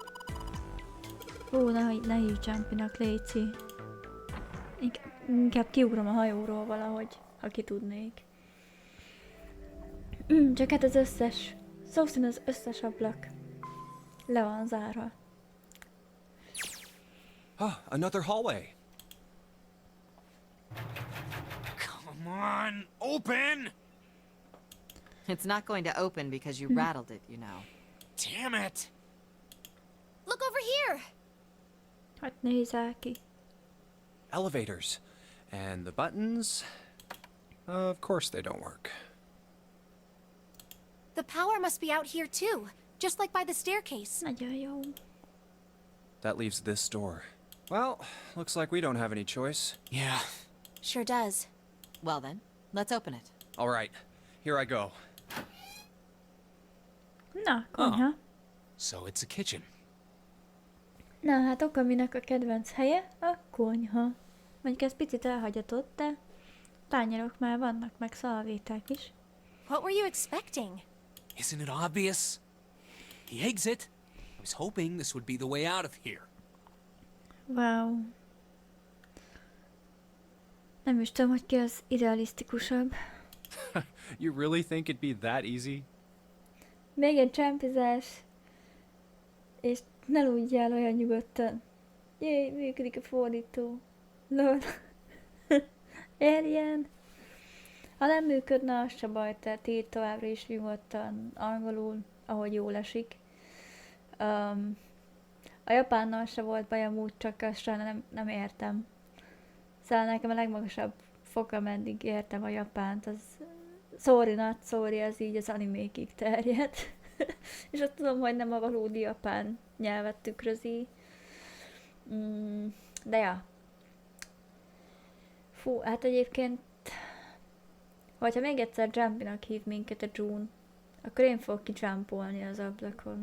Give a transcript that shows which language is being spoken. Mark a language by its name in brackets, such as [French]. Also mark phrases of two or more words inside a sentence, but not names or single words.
[Hungarian] Ne hívj Jumpy-nak, léci. Inkább kiugrom a hajóról valahogy. ha ki tudnék. Csak hát az összes, szó szerint az összes ablak le van zárva. [English] Ah, another hallway. Come on, open! It's not going to open because you rattled it, you know. Damn it! Look over here! [Hungarian] Hát nézel ki. [English] Elevators. And the buttons... of course they don't work. The power must be out here too, just like by the staircase. [Hungarian] Nagyon jó. [English] That leaves this door. Well, looks like we don't have any choice. Yeah. Sure does. Well then, let's open it. All right, here I go. [Hungarian] Na, konyha. [English] So it's a kitchen. [Hungarian] Na, hát Okaminak a kedvenc helye a konyha. Mondjuk ez picit elhagyatott, de tányérok már vannak, meg szalvéták is. [English] What were you expecting? Isn't it obvious? The exit. I was hoping this would be the way out of here. Wow. [Hungarian] Nem is tudom, hogy ki az idealisztikusabb. [English] You really think it'd be that easy? [Hungarian] Még egy csámpizás, és ne lúgyjál olyan nyugodtan. Jé, működik a fordító. Lol. Érjen. Ha nem működne, az se baj, tehát így továbbra is nyugodtan angolul, ahogy jól esik. A japánnal se volt baj amúgy, csak azt nem értem. Szóval nekem a legmagasabb fok, ameddig értem a japánt, az [English] sorry, not sorry, [Hungarian] az így az animékig terjed. És azt tudom, hogy nem a valódi japán nyelvet tükrözi. De ja. Fú, hát egyébként, hogyha még egyszer Jumpy-nak hív minket a June, akkor én fogok kijumpolni az ablakon.